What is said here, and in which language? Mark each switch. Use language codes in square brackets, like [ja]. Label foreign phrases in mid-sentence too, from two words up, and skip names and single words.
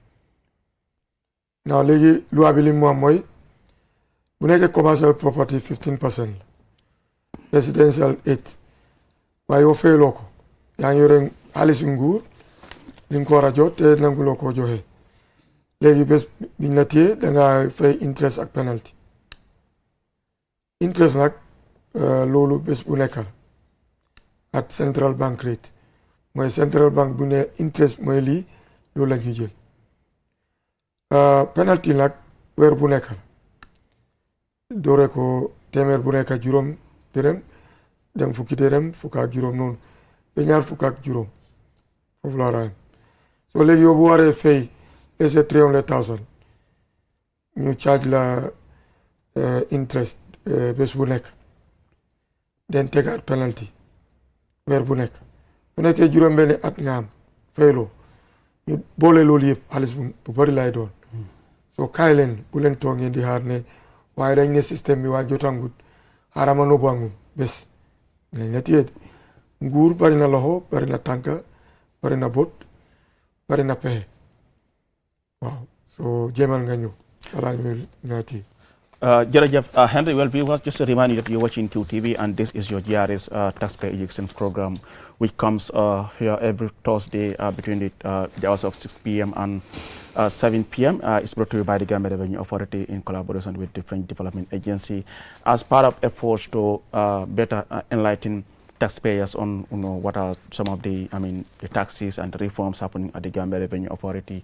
[wo] non léegi loi bi li mu am mooy bu nekkee [en] commercial property [wo] 15% la residential 8 waaye yow fayloo ko yaa ngi yore xaalis nguur li nga ko war a jot te nanguloo koo joxe léegi bés biñ la téyee da nga fay interest ak [en] penalty interest [wo] nag loolu bés bu nekk la at [en] central bank rate [wo] mooy [en] central bank [wo] bu ne interest mooy lii loolu la ñuy jël penalty nag weer bu nekk la doore ko téeméer bu nekk juróom dërëm dem fukki dërëm fukk ak juróom noonu ba ñaar fukk ak juróom foofu la raayam soo léegi yow bu waree fay ese 300,000 ñu charge la interest bés bu nekk den tegaat penalty weer bu nekk bu nekkee juróom benni at nga am fayloo ñu boole loolu yëpp xaalis bu bari lay doon soo kaay leen bu leen toog ngeen di xaar ne waaye dañ ne système bi waa jotangut xaarama no bangum bés lañ la téye nguur bari na loxo bari na tànka bari na bot bari na pexe waaw soo jéemal nga ñëw balaa ñuy nga téye Jerejef, [en] Henry, well, viewers, just to remind you that you're watching QTV and this is your GRS taxpayer education program, which comes here every Thursday between the hours of 6 p.m. and 7 p.m. It's brought to you by the Gambia Revenue Authority in collaboration with different development agency as part of efforts to better enlighten taxpayers on what are some of the taxes and the reforms happening at the Gambia Revenue Authority.